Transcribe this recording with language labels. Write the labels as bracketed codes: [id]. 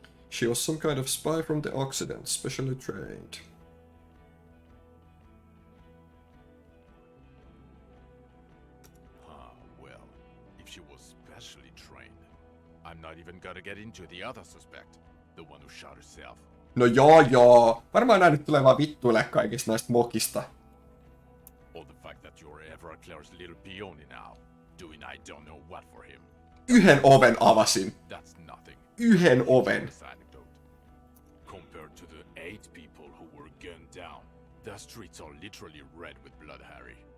[en] She was some kind of spy from the Occident, specially trained. Well, if she was specially trained, I'm not even gonna get into the other suspect, the one who shot herself. [fi] No joo. Varmaan nää nyt tulee vaan vittuille kaikista näistä mokista. [en] Or the fact that you're Everclear's little peony now, doing I don't know what for him. [fi] Yhden oven avasin. [en] That's nothing. [fi] Yhden oven. [en] This anecdote. Compared to the 8 people who were gunned down, the streets are literally red with blood, Harry.